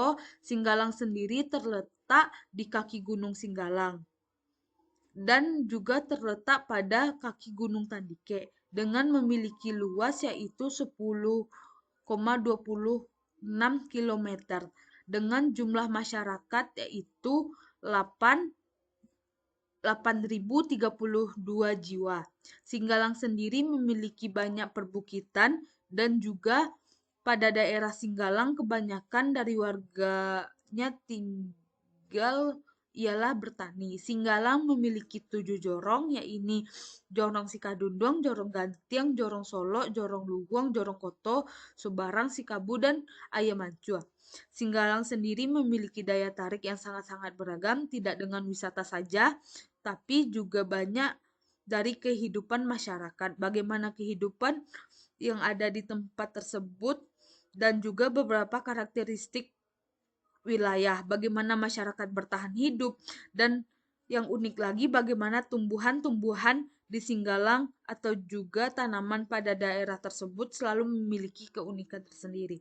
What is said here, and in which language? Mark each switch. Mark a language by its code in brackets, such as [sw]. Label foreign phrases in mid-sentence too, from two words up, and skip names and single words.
[id] Singgalang sendiri terletak di kaki Gunung Singgalang dan juga terletak pada kaki Gunung Tandike dengan memiliki luas yaitu 10,26 km dengan jumlah masyarakat yaitu 8.032 jiwa. Singgalang sendiri memiliki banyak perbukitan dan juga pada daerah Singgalang kebanyakan dari warganya tinggal ialah bertani. Singgalang memiliki 7 jorong, yaitu Jorong Sikadundong, Jorong Gantiang, Jorong Solo, Jorong Luwung, Jorong Koto, Subarang, Sikabu, dan Ayamancua. Singgalang sendiri memiliki daya tarik yang sangat-sangat beragam, tidak dengan wisata saja, tapi juga banyak dari kehidupan masyarakat. Bagaimana kehidupan yang ada di tempat tersebut dan juga beberapa karakteristik wilayah, bagaimana masyarakat bertahan hidup, dan yang unik lagi bagaimana tumbuhan-tumbuhan di Singgalang atau juga tanaman pada daerah tersebut selalu memiliki keunikan tersendiri.